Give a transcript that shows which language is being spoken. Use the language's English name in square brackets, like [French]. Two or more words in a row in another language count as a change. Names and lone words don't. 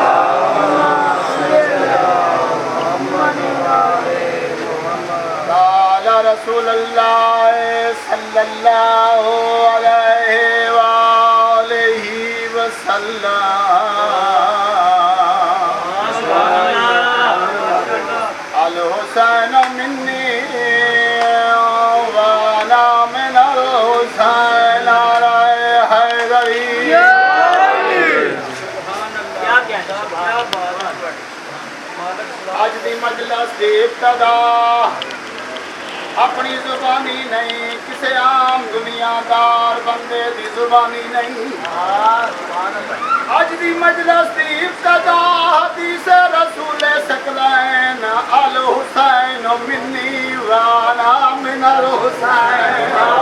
[Arabic] قال رسول الله صلى الله عليه وآله وسلم حسين مني وأنا من الحسين [Punjabi] हैदरी اج دی مجلس دی ابتدا اپنی زبانی نہیں کسی عام دنیادار بندے دی زبانی نہیں اج دی مجلس دی ابتدا حدیث رسول ثقلین [Arabic] الحسين مني وأنا من الحسين